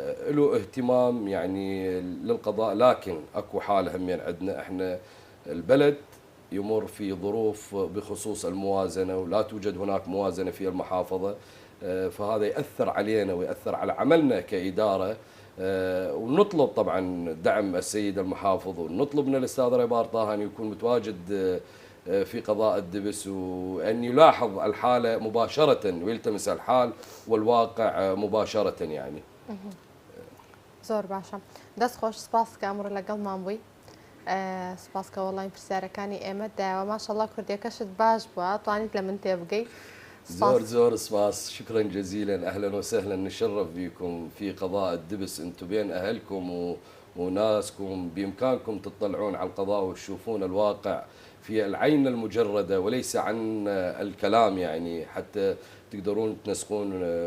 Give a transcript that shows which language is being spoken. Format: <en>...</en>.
<ar>له اهتمام يعني للقضاء، لكن اكو حالة هم عندنا احنا البلد يمر في ظروف بخصوص الموازنة ولا توجد هناك موازنة في المحافظة، فهذا يأثر علينا ويأثر على عملنا كإدارة. ونطلب طبعا دعم السيد المحافظ، ونطلب من الأستاذ ريبار طه أن يكون متواجد في قضاء الدبس وأن يلاحظ الحالة مباشرة ويلتمس الحال والواقع مباشرة يعني.</ar> <ckb>زۆر باشە دەست خۆش سپاس کە ئەمڕۆ لەگەڵمان بووی. سپاس کە وەڵامی پرسیارەکانی ئێمە دایەوە. ماشەڵڵا کوردیەکەشت باش بووە توانیت لە من تێبگەی. زور سباس،</ckb> <ar>شكرا جزيلا، اهلا وسهلا، نشرف بكم في قضاء الدبس. انتم بين اهلكم وناسكم، بامكانكم تطلعون على القضاء وتشوفون الواقع في العين المجرده وليس عن الكلام، يعني حتى تقدرون تنسقون.</ar>